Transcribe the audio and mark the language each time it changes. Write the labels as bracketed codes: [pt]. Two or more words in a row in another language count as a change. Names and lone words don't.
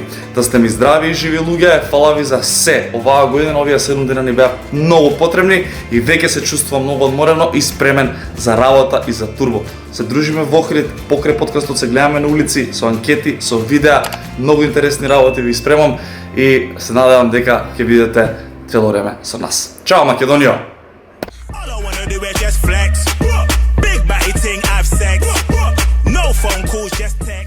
[mk] Да сте ми здрави и живи луѓе, фала ви за се. Оваа година, овие 7 дена ни беа многу потребни и веќе се чувствувам многу одморено и спремен за работа и за турбо. Се дружиме во Охрид, покрај подкастот се гледаме на улици, со анкети, со видеа, многу интересни работи ви спремам и се надевам дека ќе бидете цело време со нас. Чао, Македонија! [en] All I wanna do is just flex. Big body thing, have sex. No phone calls, just